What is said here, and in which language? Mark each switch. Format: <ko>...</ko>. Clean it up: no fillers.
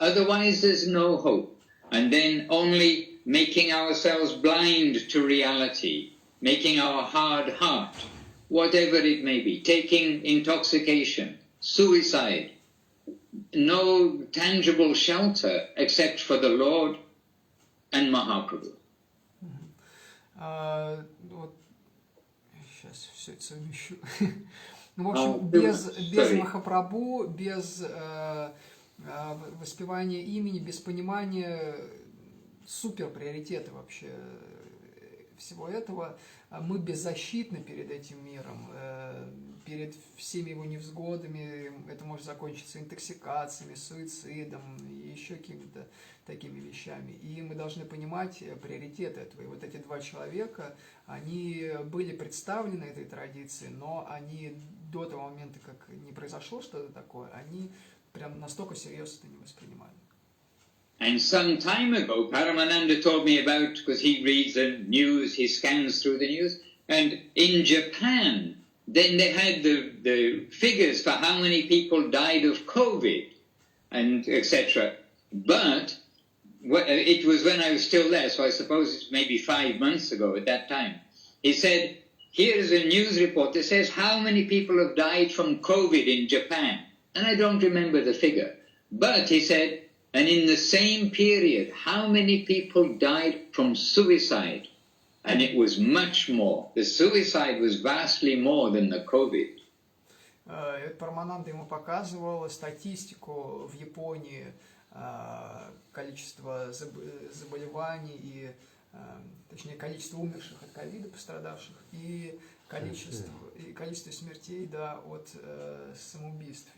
<en>Otherwise there's no hope. And then only making ourselves blind to reality, making our hard heart, whatever it may be, taking intoxication, suicide, no tangible shelter except for the Lord and Mahaprabhu.</en> <ru>Вот, сейчас все это совмещу. Ну, в общем, без Махапрабху, без воспевания имени, без понимания супер приоритета вообще всего этого, мы беззащитны перед этим миром, перед всеми его невзгодами. Это может закончиться интоксикациями, суицидом и еще какими-то такими вещами. И мы должны понимать приоритет этого. И вот эти два человека, они были представлены этой традицией, но они до того момента, как не произошло что-то такое, они прям настолько серьезно это не воспринимали.</ru> <en>And some time ago, Paramananda told me about, because he reads the news, he scans through the news, and in Japan, then they had the figures for how many people died of COVID, and etc. But it was when I was still there, so I suppose it's maybe 5 months ago at that time. He said, here's a news report that says how many people have died from COVID in Japan. And I don't remember the figure. But he said, and in the same period, how many people died from suicide? And it was much more. The suicide was vastly more than the COVID.</en> <ru>Парамананда ему показывал статистику в Японии, количество заболеваний и, точнее, количество умерших от ковида, пострадавших, и количество смертей, да, от самоубийств.</ru>